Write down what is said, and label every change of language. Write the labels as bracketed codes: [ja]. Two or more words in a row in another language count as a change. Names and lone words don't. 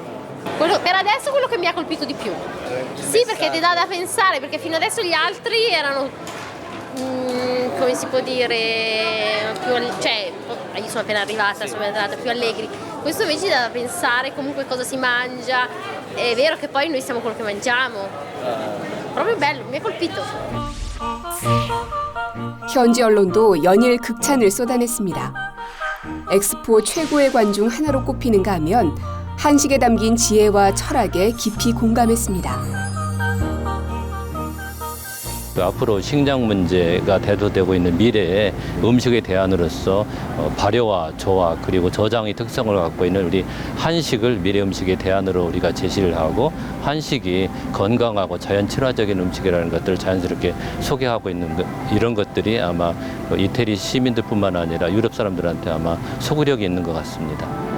[it] Per adesso quello che mi ha colpito di più. Sì, perché ti dà da pensare, perché fino adesso gli altri erano, come si può dire, io sono appena arrivata, sono entrata, più allegri. Questo invece ti dà da pensare comunque cosa si mangia. È vero che poi noi siamo quello che mangiamo. Proprio bello, mi ha colpito. [ko] 현지 언론도 연일 극찬을 쏟아냈습니다. 엑스포 최고의 관 중 하나로 꼽히는가 하면 한식에 담긴 지혜와 철학에 깊이 공감했습니다. 앞으로 식량 문제가 대두되고 있는 미래의 음식의 대안으로서 발효와 조화 그리고 저장의 특성을 갖고 있는 우리 한식을 미래 음식의 대안으로 우리가 제시를 하고 한식이 건강하고 자연 친화적인 음식이라는 것들을 자연스럽게 소개하고 있는 이런 것들이 아마 이태리 시민들뿐만 아니라 유럽 사람들한테 아마 소구력이 있는 것 같습니다.